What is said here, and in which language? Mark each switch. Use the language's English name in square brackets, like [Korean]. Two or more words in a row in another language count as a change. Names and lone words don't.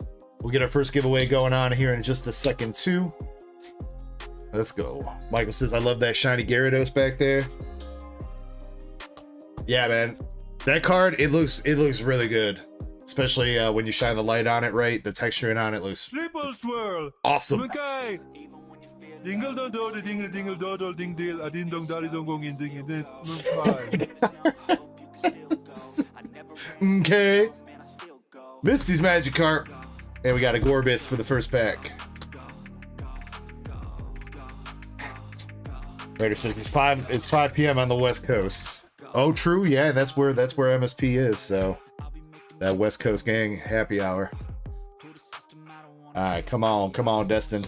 [English] We'll get our first giveaway going on here in just a second, too. Let's go. Michael says, I love that shiny Gyarados back there. Yeah, man. That card, it looks really good. Especially when you shine the light on it right. The texturing on it looks triple swirl. Awesome. Okay. Dingle dong do dingle dingle do ding dill a ding dong daddy dong gong in ding ding. Okay. Misty's Magikarp. And we got a Gorbis for the first pack. Later says it's 5 p.m. on the West Coast. Oh, true. Yeah, that's where MSP is. So that West Coast gang happy hour. All right, come on, Destin.